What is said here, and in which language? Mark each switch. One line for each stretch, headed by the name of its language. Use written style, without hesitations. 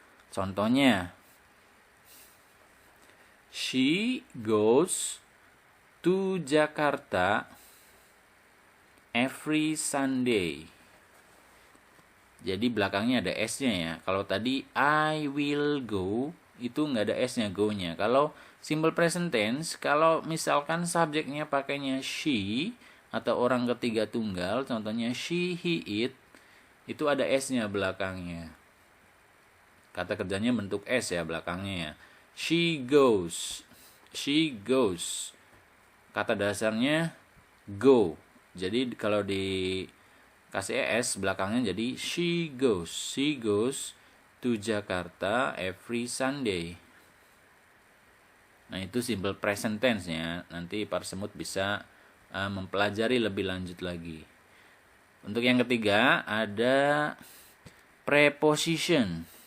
Indonesian: Contohnya,
English: she goes to Jakarta every Sunday.
Indonesian: Jadi belakangnya ada S-nya ya. Kalau tadi
English: I will go,
Indonesian: itu nggak ada S-nya, go-nya. Kalau simple present tense, kalau misalkan subjeknya pakainya she atau orang ketiga tunggal, contohnya she, he, it, itu ada S-nya belakangnya. Kata kerjanya bentuk S ya belakangnya ya.
English: She goes. She goes.
Indonesian: Kata dasarnya go. Jadi kalau di kasih S belakangnya jadi
English: she goes. She goes to Jakarta every Sunday.
Indonesian: Nah, itu simple present tense-nya. Nanti para semut bisa mempelajari lebih lanjut lagi. Untuk yang ketiga ada preposition.